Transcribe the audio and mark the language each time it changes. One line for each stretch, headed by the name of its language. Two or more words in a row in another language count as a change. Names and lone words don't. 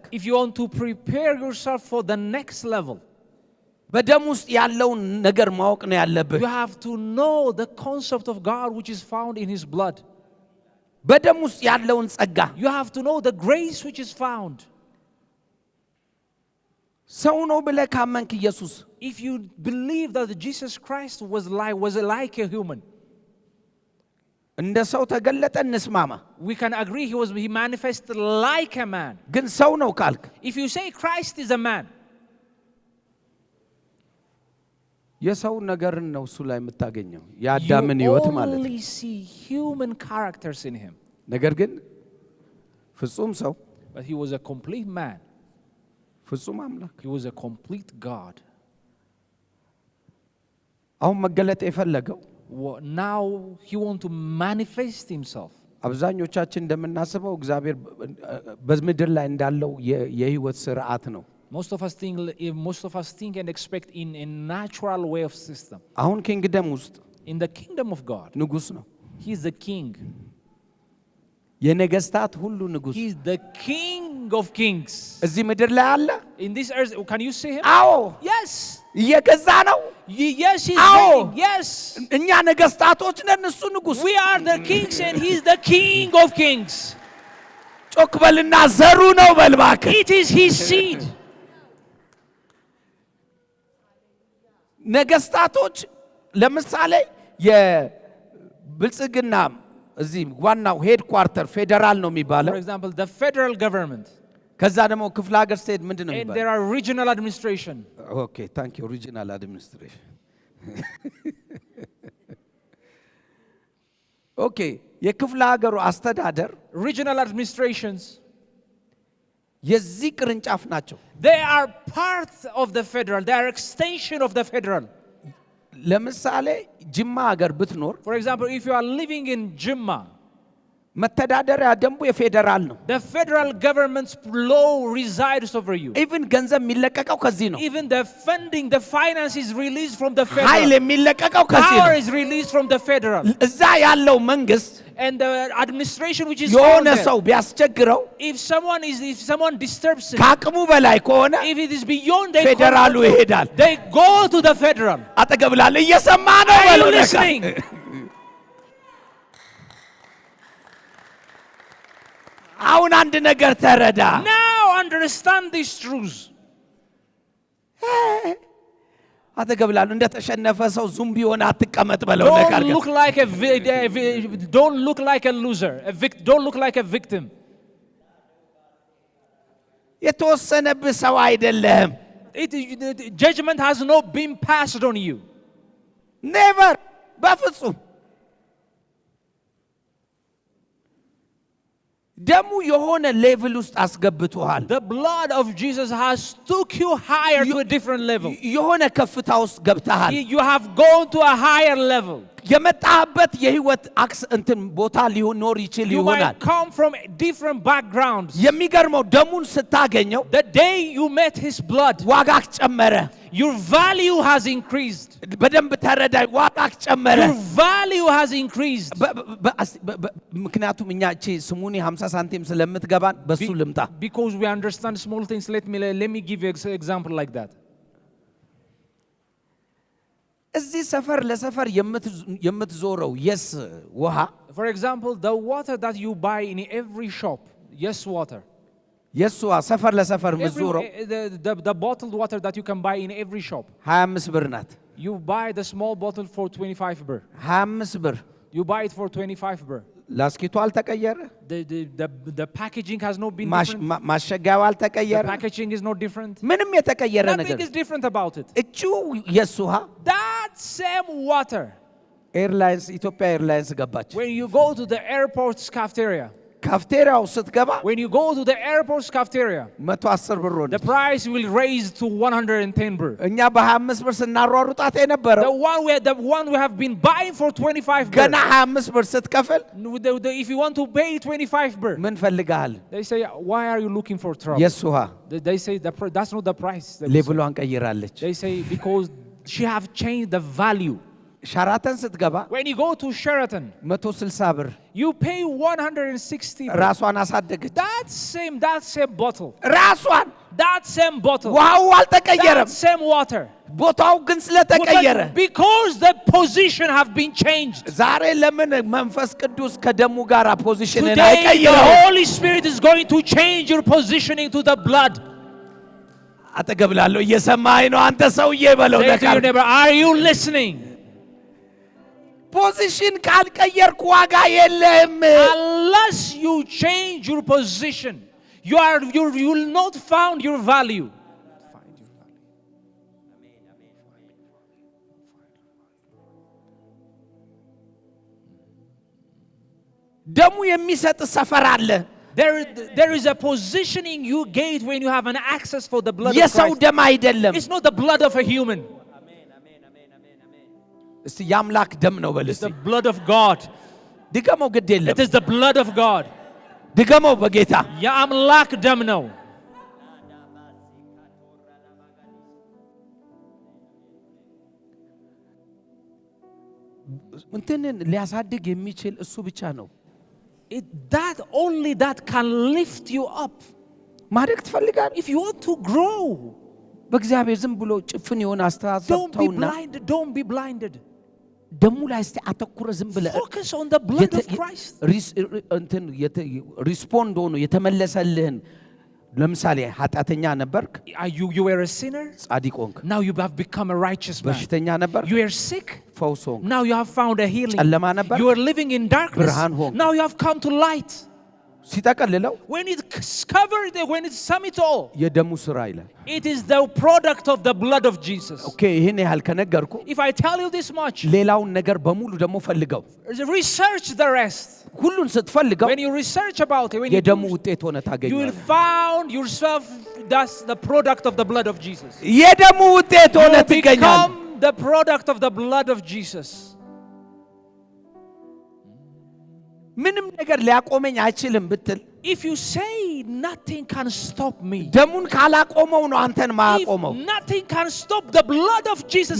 English: if you want to prepare yourself for the next level,
Amharic: በደም ውስጥ ያለውን ነገር ማወቅ ነው ያለብህ።
English: you have to know the concept of God which is found in his blood.
Amharic: በደም ውስጥ ያለውን ጸጋ
English: You have to know the grace which is found.
Amharic: ሰው ነው ብለህ ካመንክ ኢየሱስ
English: if you believe that Jesus Christ was like a human,
Amharic: እንደ ሰው ተገለጠ እንስማማ
English: we can agree he manifested like a man.
Amharic: ግን ሰው ነው ካልክ
English: If you say Christ is a man,
Amharic: የሰው ነገርን ነው እሱ ላይ የምታገኘው የአዳምን ሕይወት ማለት ነው
English: you only see human characters in him.
Amharic: ነገር ግን ፍጹም ሰው
English: But he was a complete man.
Amharic: ፍጹም አምላክ
English: He was a complete God.
Amharic: አሁን መገለጥ የፈለገው
English: Now he wants to manifest himself.
Amharic: አብዛኞቻችን እንደምናስበው እግዚአብሔር በምድር ላይ እንዳለው የሕይወት ስርዓት ነው
English: Most of us think and expect in a natural way of system.
Amharic: አሁን ኪንግደም ውስጥ
English: In the kingdom of God,
Amharic: ንጉስ ነው
English: he is the king.
Amharic: የነገስታት ሁሉ ንጉስ
English: He is the king of kings.
Amharic: እዚህ ምድር ላይ አለ
English: In this earth, can you see him?
Amharic: አዎ
English: Yes.
Amharic: እየገዛ ነው
English: Yes, he is
Amharic: አዎ
English: reigning. Yes.
Amharic: እኛ ነገስታቶች ነን እሱ ንጉስ
English: We are the kings and he is the king of kings.
Amharic: ጮክ በልና ዘሩ ነው በልባክ
English: It is his seed.
Amharic: ነገስታቶች ለምሳሌ የብልጽግና እዚህ ዋናው
English: head quarter federal
Amharic: ነው የሚባለው
English: For example, the federal government.
Amharic: ከዛ ደግሞ ክፍለ ሀገር ስቴት ምንድነው
English: And
Amharic: የሚባለው
English: there are regional administration. okay thank you regional administration okay
Amharic: የክፍለ ሀገሩ አስተዳደር
English: Regional administrations,
Amharic: የዚህ ቅርንጫፍ ናቸው
English: they are part of the federal. They are extension of the federal.
Amharic: ለምሳሌ ጅማ ሀገር ብትኖር
English: For example, if you are living in Jimma,
Amharic: መተዳደሪያ ደንቡ የፌደራል ነው
English: the federal government's law resides over you.
Amharic: ኢቭን ገንዘብ የሚለቀቀው ከዚህ ነው
English: Even the funding, the finance is released from the
Amharic: ኃይል
English: federal.
Amharic: የሚለቀቀው ከዚህ
English: Power
Amharic: ነው
English: is released from the federal.
Amharic: እዛ ያለው መንግስት
English: And the administration which is
Amharic: የሆነ
English: found there,
Amharic: ሰው ቢያስቸግረው
English: if someone disturbs it,
Amharic: ከአቅሙ በላይ ከሆነ
English: if it is beyond their
Amharic: ፌደራሉ
English: control,
Amharic: ይሄዳል
English: they go to the federal.
Amharic: አጠገብ ላለ እየሰማ ነው
English: Are you
Amharic: በለው ነካ
English: listening?
Amharic: አሁን አንድ ነገር ተረዳ
English: Now understand these truths.
Amharic: አጠገብ ላሉ እንደተሸነፈ ሰው ዙምቢ ሆነ አትቀመጥ በለው ነካ
English: Don't look like don't look like a loser. Don't look like a victim.
Amharic: የተወሰነብህ ሰው አይደለም
English: Judgment has not been passed on you.
Amharic: ኔቨር በፍጹም ደሙ የሆነ ሌቭል ውስጥ አስገብቶሃል
English: The blood of Jesus has took you higher to a different level.
Amharic: የሆነ ከፍታ ውስጥ ገብተሃል
English: You have gone to a higher level.
Amharic: የመጣህበት የህይወት አክስ እንትን ቦታ ሊኖር ይችል
English: You
Amharic: ይሆናል
English: might come from different backgrounds.
Amharic: የሚገርመው ደሙን ስታገኘው
English: The day you met his blood,
Amharic: ዋጋህ ጨመረ
English: your value has increased.
Amharic: በደንብ ተረዳይ ዋጋህ ጨመረ
English: Your value has increased.
Amharic: ምክንያቱም እኛ እቺ ስሙኒ 50 ሳንቲም ስለምትገባን በሱ ልምጣ
English: Because we understand small things, let me give you an example like that.
Amharic: እዚህ ሰፈር ለሰፈር የምትዞረው የስ ውሃ
English: For example, the water that you buy in every shop, yes water.
Amharic: የስ ውሃ ሰፈር ለሰፈር የምትዞረው
English: The bottled water that you can buy in every shop.
Amharic: 25 ብር ናት
English: You buy the small bottle for 25 birr.
Amharic: 25 ብር
English: You buy it for 25 birr.
Amharic: ላስኪቱ አልተቀየረ
English: The packaging has not been different.
Amharic: ማሸጊያው
English: The
Amharic: አልተቀየረ
English: packaging is not different.
Amharic: ምንም የተቀየረ ነገር
English: Nothing is different about it.
Amharic: እቹ የስ ውሃ
English: That same water,
Amharic: ኤርላይንስ ኢትዮጵያ ኤርላይንስ ገባች
English: when you go to the airport's cafeteria,
Amharic: ካፍቴሪያው ስትገባ
English: when you go to the airport's cafeteria,
Amharic: 110 ብር ሆነ
English: the price will raise to 110 birr.
Amharic: እኛ በ25 ብር ስናሯሩጣት የነበረው
English: The one we have been buying for 25
Amharic: ገና
English: birr.
Amharic: 25 ብር ስትከፍል
English: If you want to pay 25 birr,
Amharic: ምን ፈልጋል
English: they say, why are you looking for trouble?
Amharic: የስ ውሃ
English: They say that's not the price.
Amharic: ሌቭሏን ቀይራለች
English: They say because she have changed the value.
Amharic: ሻራተን ስትገባ
English: When you go to Sheraton,
Amharic: 160 ብር
English: you pay 160 birr.
Amharic: ራሷን አሳደገች
English: That same bottle,
Amharic: ራሷን
English: that same bottle,
Amharic: ውሃው አልተቀየረም
English: that same water.
Amharic: ቦታው ግን ስለተቀየረ
English: But because the position have been changed.
Amharic: ዛሬ ለምን መንፈስ ቅዱስ ከደሙ ጋር ፖዚሽንን
English: Today the
Amharic: አይቀይረው
English: Holy Spirit is going to change your positioning to the blood.
Amharic: አጠገብላለሁ እየሰማኸኝ ነው አንተ ሰውዬ በለው
English: Say to your neighbor, are you listening?
Amharic: ፖዚሽን ካልቀየርኩ ዋጋ የለም
English: Unless you change your position, you will not find your value.
Amharic: ደሙ የሚሰጥ ሰፈር አለ
English: There is a positioning you get when you have an access for the blood of
Amharic: የሰው
English: Christ.
Amharic: ደም አይደለም
English: It's not the blood of a human.
Amharic: እስቲ ያምላክ ደም ነው በል
English: It's
Amharic: እስቲ
English: the blood of God.
Amharic: ድገመው ግድ የለም
English: It is the blood of God.
Amharic: ድገመው በጌታ የአምላክ ደም ነው እንትንን ሊያሳድግ የሚችል እሱ ብቻ ነው
English: that only that can lift you up.
Amharic: ማድረግ ትፈልጋለህ
English: If you want to grow,
Amharic: በእግዚአብሔር ዝም ብሎ ጭፍን የሆነ አስተሳሰብ ተውና
English: don't be blinded.
Amharic: ደሙ ላይ እስቲ አተኩረ ዝም ብለህ
English: Focus on the blood of Christ.
Amharic: እንትን ሪስፖንድ ሆኖ የተመለሰልህን ለምሳሌ ኃጢአተኛ ነበርክ
English: You were a sinner.
Amharic: ጻድቅ ሆንክ
English: Now you have become a righteous man.
Amharic: በሽተኛ ነበርክ
English: You were sick.
Amharic: ፈውስ ሆንክ
English: Now you have found a healing.
Amharic: ጨለማ ነበርክ
English: You were living in darkness.
Amharic: ብርሃን ሆንክ
English: Now you have come to light.
Amharic: ሲጠቀልለው
English: When it's covered, when it's sum it all,
Amharic: የደሙ ስራ ይላል
English: it is the product of the blood of Jesus.
Amharic: ኦኬ ይሄን ያህል ከነገርኩ
English: If I tell you this much,
Amharic: ሌላውን ነገር በሙሉ ደግሞ ፈልገው
English: research the rest.
Amharic: ሁሉን ስትፈልገው
English: When you research about it, when
Amharic: የደሙ ውጤት ሆነ
English: you will
Amharic: ታገኛለህ
English: find yourself that's the product of the blood of Jesus.
Amharic: የደሙ ውጤት ሆነ
English: You
Amharic: ትገኛለህ
English: become the product of the blood of Jesus.
Amharic: ምንም ነገር ሊያቆመኝ አይችልም ብትል
English: If you say nothing can stop me,
Amharic: ደሙን ካላቆመው ነው አንተን ማያቆመው
English: if nothing can stop the blood of Jesus,